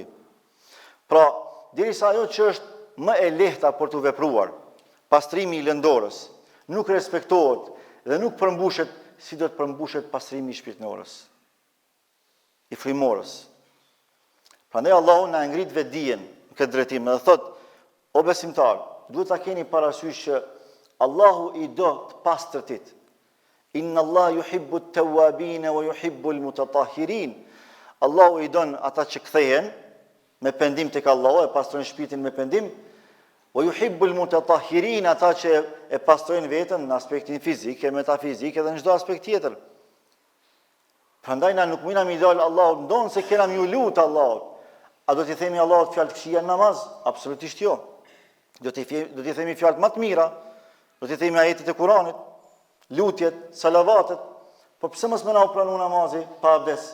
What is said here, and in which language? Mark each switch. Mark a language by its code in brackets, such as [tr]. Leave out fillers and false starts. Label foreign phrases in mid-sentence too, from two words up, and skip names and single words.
[sq] Pra, derisa ajo që është më e lehta për të vepruar, pastrimi i lëndorës, nuk respektohet dhe nuk përmbushet si do të përmbushet pastrimi i shpirtërorës, i frymorës. Prandaj Allahu na ngrit vetdijen në këtë drejtim dhe thot: o besimtar, duhet ta keni parasysh që Allahu i do të pastërtit. [ar] إن الله يحب التوابين ويحب المتطهرين. [sq] Allahu i don ata që kthehen me pendim tek Allahu, e pastrojnë shpirtin me pendim, [ar] ويحب المتطهرين, [sq] ata që e pastrojnë veten në aspektin fizik, e metafizik edhe në çdo aspekt tjetër. Prandaj na nuk mundna mi dal Allahut ndon se kena më lut Allahut. A do t'i themi Allahut fjalë të këqija në namaz? Absolutisht jo. Do t'i themi fjalë më të mira, do t'i themi ajetet e Kuranit, lutjet, salavatet, po pse mos më na u pranu namazi pa abdes?